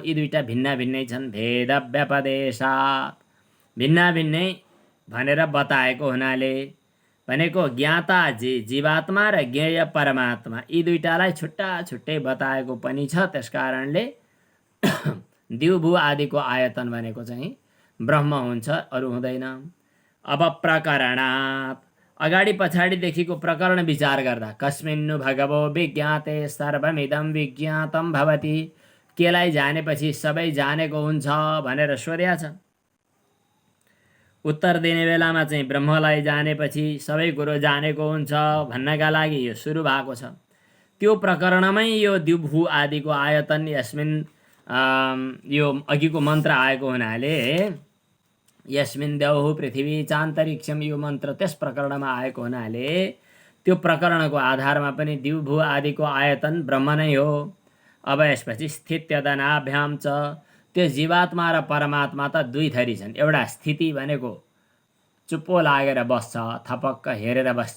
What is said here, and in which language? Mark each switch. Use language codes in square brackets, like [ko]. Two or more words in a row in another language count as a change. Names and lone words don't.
[ne] यी दुईटा भिन्न भिन्नै छन्। [sa] भेद व्यपदेशात् [ne] भिन्न भिन्नै भनेर बताएको हुनाले भनेको ज्ञाता जीवात्मा र ज्ञेय परमात्मा यी दुईटालाई छुट्टा छुट्टै बताएको पनि छ। त्यस कारणले द्युभु आदिको आयतन भनेको चाहिँ ब्रह्म हुन्छ, अरू हुँदैन। अब प्रकरणात् अगाडि पछाडिदेखिको प्रकरण विचार गर्दा [sa] कस्मिन्नु भगवो विज्ञाते सर्वमिदं विज्ञातं भवति, [ne] केलाई जानेपछि सबै जानेको हुन्छ भनेर सोध्या छ। उत्तर दिने बेलामा चाहिँ ब्रह्मलाई जानेपछि सबै कुरो जानेको हुन्छ भन्नका लागि यो सुरु भएको छ। त्यो प्रकरणमै यो द्युभु आदिको आयतन यस्मिन् यो अघिको मन्त्र आएको हुनाले [sa] यस्मिन् द्यौः पृथ्वी चान्तरिक्षम [ne] यो मन्त्र त्यस प्रकरणमा आएको हुनाले त्यो प्रकरणको आधारमा पनि द्युभु आदिको आयतन ब्रह्म नै हो। अब यसपछि [sa] स्थित्यदनाभ्याम च, [ne] त्यो जीवात्मा र परमात्मा त दुई थरी छन्। एउटा स्थिति भनेको चुप्पो लागेर बस्छ, थपक्क हेरेर बस्छ।